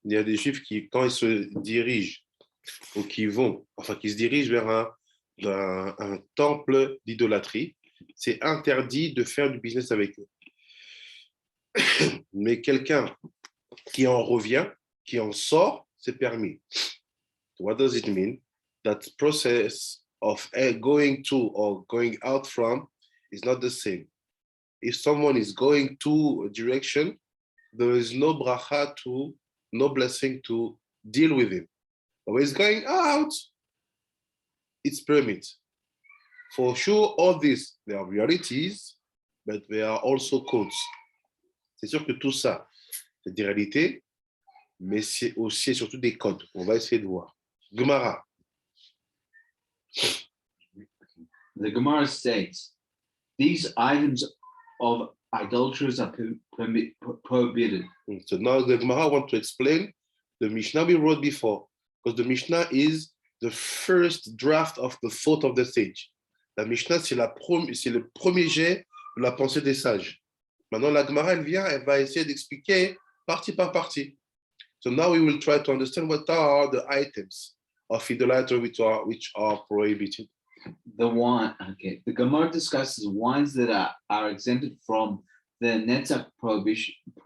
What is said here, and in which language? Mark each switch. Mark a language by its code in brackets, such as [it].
[fr] Il y a des Juifs qui, quand ils se dirigent ou qui se dirigent vers un temple d'idolâtrie, c'est interdit de faire du business avec eux. Mais quelqu'un qui en revient, qui en sort, c'est permis. [en] So what does it mean? That process of going to or going out from is not the same. If someone is going to a direction, there is no bracha no blessing to deal with him. But when he's going out, it's permit. For sure, all these, they are realities, but they are also codes. [fr] C'est sûr que tout ça, c'est des réalités, mais c'est aussi et surtout des codes. On va essayer de voir. Gemara. [en] The Gemara states, these items of idolaters are prohibited. So now the Gemara want to explain the Mishnah we wrote before, because the Mishnah is the first draft of the thought of the sage. [fr] La Mishnah, c'est le premier jet de la pensée des sages. Maintenant, la Gemara, elle va essayer d'expliquer partie par partie. [en] So now we will try to understand what are the items of idolatry which are prohibited. The Gemara discusses wines that are exempted from the Netzach prohibition.